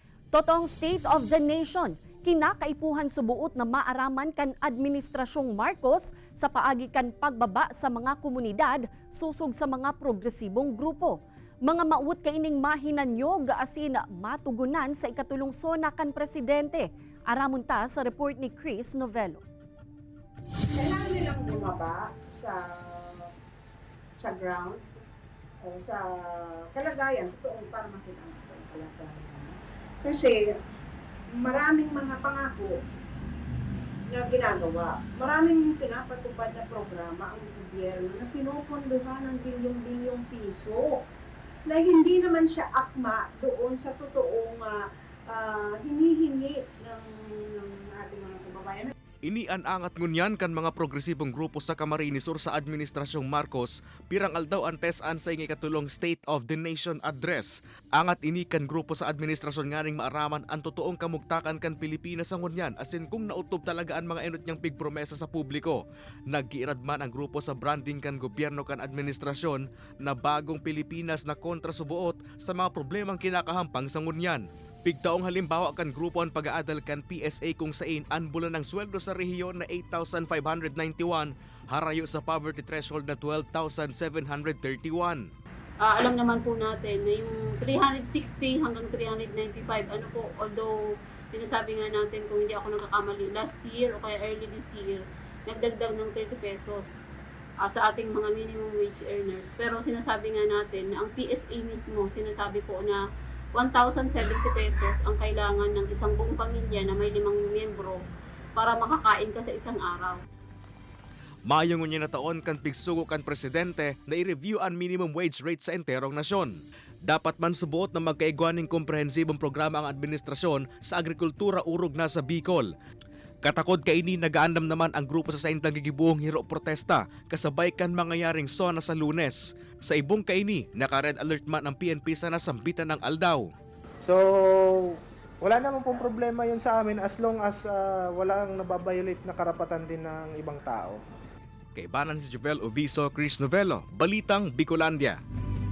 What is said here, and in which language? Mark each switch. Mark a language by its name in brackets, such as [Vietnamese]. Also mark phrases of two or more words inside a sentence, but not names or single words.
[Bikol] Totoong State of the Nation, kinakaipuhan subuot na maaraman kan Administrasyong Marcos sa paagi kan pagbaba sa mga komunidad susog sa mga progresibong grupo. Mga mauwat kaining mahinanyog asin matugunan sa ikatulong sona kan presidente. Aramon ta sa report ni Chris Novello. [Filipino] Kailangan nilang bumaba sa ground o sa kalagayan, totoo para makita natin ang kalagayan. Kasi maraming mga pangako na ginagawa. Maraming pinapatupad na programa ang gobyerno na pinupunduhan ng bilyong-bilyong piso na hindi naman siya akma doon sa totoong hinihingi ng ating mga kababayan. [Bikol] Inianangat ngunyan kan mga progresibong grupo sa Camarines Sur sa Administrasyong Marcos, pirang aldaw antesan sa ikatulong State of the Nation Address. Angat ini kan grupo sa administrasyon nganing maaraman ang totoong kamugtakan kan Pilipinas ang ngunyan, asin kung nautob talaga ang mga enot niyang pigpromesa sa publiko. Naggiirad man ang grupo sa branding kan gobyerno kan administrasyon na bagong Pilipinas na kontra subuot sa mga problemang kinakahampang sa ngunyan. Pigtaong halimbawa kan grupo ang pag-aadal kan PSA kung sain anbulan ng sweldo sa rehiyon na 8,591, harayo sa [English] poverty threshold [Bikol] na 12,731. [Filipino] Alam naman po natin na yung 360 hanggang 395, although sinasabi nga natin kung hindi ako nagkakamali, [English] last year [Filipino] o kaya [English] early this year, [Filipino] nagdagdag ng 30 pesos sa ating mga [English] minimum wage earners. [Filipino] Pero sinasabi nga natin na ang PSA mismo, sinasabi po na 1,070 pesos ang kailangan ng isang buong pamilya na may 5 miyembro para makakain ka sa isang araw. [Bikol] Mayong niya na taon kan pigsugo kan presidente na i-review ang [English] minimum wage rate [Bikol] sa enterong nasyon. Dapat man subuot na magkaigwaning komprehensibong programa ang administrasyon sa agrikultura urog na sa Bicol. Katakod kaini nagaandam naman ang grupo sa saintang gigibuhong hiro protesta kasabay kan mangyayaring sona sa Lunes. Sa ibong kaini, naka-red alert man ang PNP sa nasambitan ng aldaw. [Filipino] So, wala naman pong problema yun sa amin [English] as long as [Filipino] walang nababiolate na karapatan din ng ibang tao. [Bikol] Kay Banan si Jovel Obiso, Chris Novello, Balitang Bicolandia.